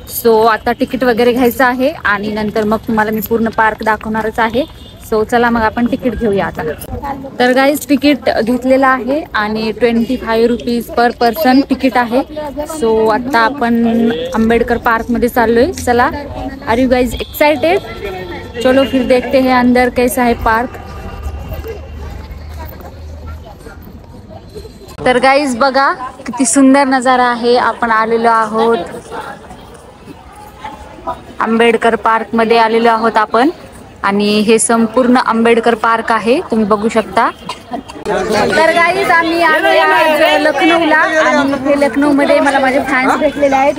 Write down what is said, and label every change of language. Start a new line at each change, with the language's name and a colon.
Marathi: So आता ticket वगैरे घ्यायचं आहे आणि नंतर मग तुम्हाला मी पूर्ण पार्क दाखवणारच आहे. सो चला मग आपण तिकीट घेऊया आता. तर गाईज तिकीट घेतलेलं आहे आणि 25 रुपीज पर पर्सन तिकीट आहे. सो आता आपण आंबेडकर पार्क मध्ये चाललोय.
Hindi: चला,
English: Are you guys excited?
Hindi: चलो फिर देखते हैं अंदर कैसा है पार्क.
Marathi: तर गाईज बघा किती सुंदर नजारा आहे. आपण आलेलो आहोत आंबेडकर पार्क मध्ये आलेलो आहोत आपण आणि हे संपूर्ण आंबेडकर पार्क आहे, तुम्ही बघू शकता. तर गाईज आम्ही आलो आज लखनौला आणि इथे लखनौमध्ये मला माझे फॅन्स भेटलेले आहेत.